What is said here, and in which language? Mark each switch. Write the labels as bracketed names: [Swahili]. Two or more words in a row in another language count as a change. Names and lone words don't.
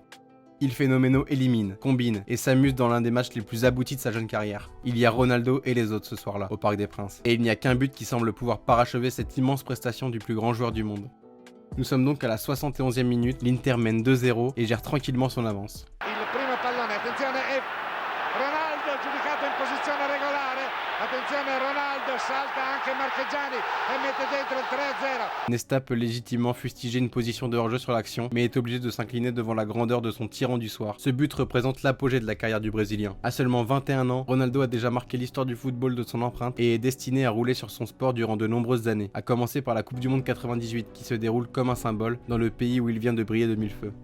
[French] Il Fenomeno élimine, combine et s'amuse dans l'un des matchs les plus aboutis de sa jeune carrière. Il y a Ronaldo et les autres ce soir-là, au Parc des Princes. Et il n'y a qu'un but qui semble pouvoir parachever cette immense prestation du plus grand joueur du monde. Nous sommes donc à la 71e minute, l'Inter mène 2-0 et gère tranquillement son avance. [Italian] Il primo pallone, attenzione, è Ronaldo giudicato in posizione regolare. Attenzione, Ronaldo salta anche Marchegiani e mette dentro il 3-0. [French] Nesta peut légitimement fustiger une position de hors-jeu sur l'action, mais est obligé de s'incliner devant la grandeur de son tyran du soir. Ce but représente l'apogée de la carrière du Brésilien. À seulement 21 ans, Ronaldo a déjà marqué l'histoire du football de son empreinte et est destiné à rouler sur son sport durant de nombreuses années, à commencer par la Coupe du Monde 98 qui se déroule comme un symbole dans le pays où il vient de briller de mille feux.